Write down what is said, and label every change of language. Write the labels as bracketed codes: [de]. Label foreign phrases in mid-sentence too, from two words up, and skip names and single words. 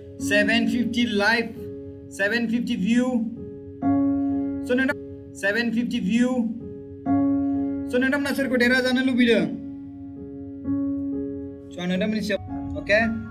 [en] 750 live, 750 view. So nonton 750 view. [brx] So nonton soरखौ देरहा जानो लुबैदों? So आं नोंथांमोननि सायाव, okay?